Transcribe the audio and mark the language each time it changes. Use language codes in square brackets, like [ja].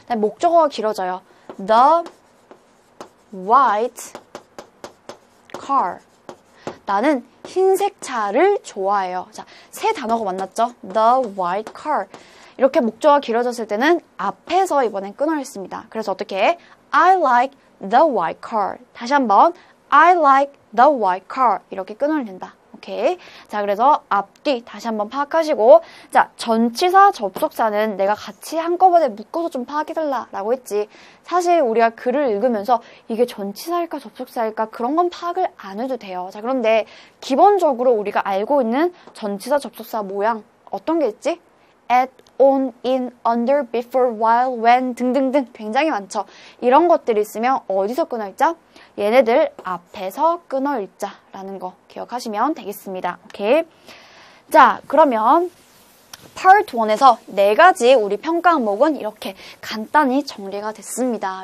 [ko] 목적어가 길어져요. The white car 나는 흰색 차를 좋아해요. 자, 세 단어가 만났죠? The white car 이렇게 목적어가 길어졌을 때는 앞에서 이번엔 끊어냈습니다. 그래서 어떻게 해? [en] I like the white car 다시 한번 I like the white car 이렇게 끊어낸다. [ko] 오케이. 자, 그래서 앞뒤 다시 한번 파악하시고 자, 전치사, 접속사는 내가 같이 한꺼번에 묶어서 좀 파악해달라고 했지. 사실 우리가 글을 읽으면서 이게 전치사일까 접속사일까 그런 건 파악을 안 해도 돼요. 자, 그런데 기본적으로 우리가 알고 있는 전치사, 접속사 모양 어떤 게 있지? [en] at, on, in, under, before, while, when 등등등 굉장히 많죠. [ko] 이런 것들이 있으면 어디서 끊어읽자? 얘네들 앞에서 끊어읽자라는 거 기억하시면 되겠습니다. 오케이. 자, 그러면 Part 1에서 4가지 우리 평가 항목은 이렇게 간단히 정리가 됐습니다.